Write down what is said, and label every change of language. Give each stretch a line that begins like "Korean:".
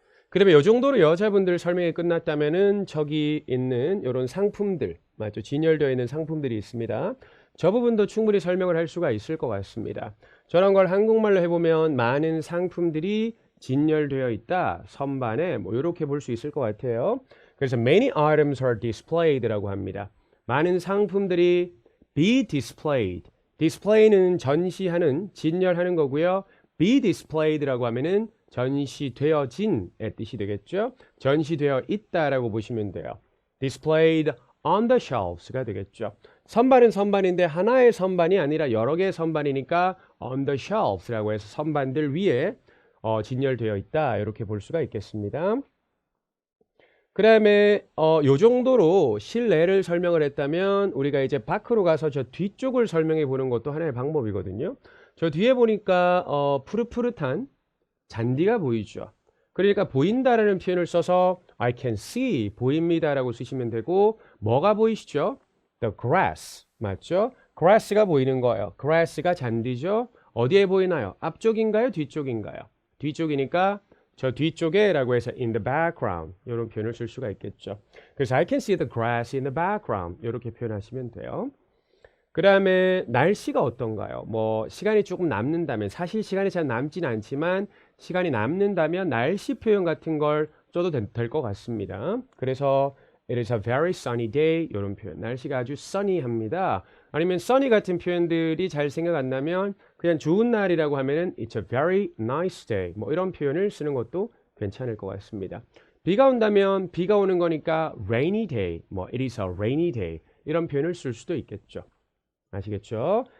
Korean: 그러면 이 정도로 여자분들 설명이 끝났다면은 저기 있는 이런 상품들 맞죠? 진열되어 있는 상품들이 있습니다. 저 부분도 충분히 설명을 할 수가 있을 것 같습니다. 저런 걸 한국말로 해보면 많은 상품들이 진열되어 있다. 선반에 뭐 이렇게 볼 수 있을 것 같아요.
English: 그래서 many items are displayed
Korean: 라고 합니다. 많은 상품들이
English: be displayed.
Korean: display는 전시하는, 진열하는 거고요.
English: be displayed
Korean: 라고 하면은 전시되어진의 뜻이 되겠죠. 전시되어 있다라고 보시면 돼요.
English: displayed on the shelves
Korean: 가 되겠죠. 선반은 선반인데 하나의 선반이 아니라 여러 개의 선반이니까
English: on the shelves
Korean: 라고 해서 선반들 위에 진열되어 있다 이렇게 볼 수가 있겠습니다. 그 다음에 요 정도로 실내를 설명을 했다면 우리가 이제 밖으로 가서 저 뒤쪽을 설명해 보는 것도 하나의 방법이거든요. 저 뒤에 보니까 푸릇푸릇한 잔디가 보이죠. 그러니까 보인다라는 표현을 써서
English: I can see
Korean: 보입니다라고 쓰시면 되고 뭐가 보이시죠?
English: The grass
Korean: 맞죠? grass가 보이는 거예요. grass가 잔디죠. 어디에 보이나요? 앞쪽인가요? 뒤쪽인가요? 뒤쪽이니까 저 뒤쪽에 라고 해서
English: in the background
Korean: 이런 표현을 쓸 수가 있겠죠.
English: 그래서 I can see the grass in the background
Korean: 이렇게 표현하시면 돼요. 그 다음에 날씨가 어떤가요? 뭐 시간이 조금 남는다면 사실 시간이 잘 남진 않지만 시간이 남는다면 날씨 표현 같은 걸 써도 될 것 같습니다.
English: 그래서 it is a very sunny day
Korean: 이런 표현 날씨가 아주
English: sunny합니다.
Korean: 아니면 sunny 같은 표현들이 잘 생각 안 나면 그냥 좋은 날이라고 하면은
English: it's a very nice day
Korean: 뭐 이런 표현을 쓰는 것도 괜찮을 것 같습니다. 비가 온다면 비가 오는 거니까 rainy day 뭐
English: it is a rainy day
Korean: 이런 표현을 쓸 수도 있겠죠. 아시겠죠?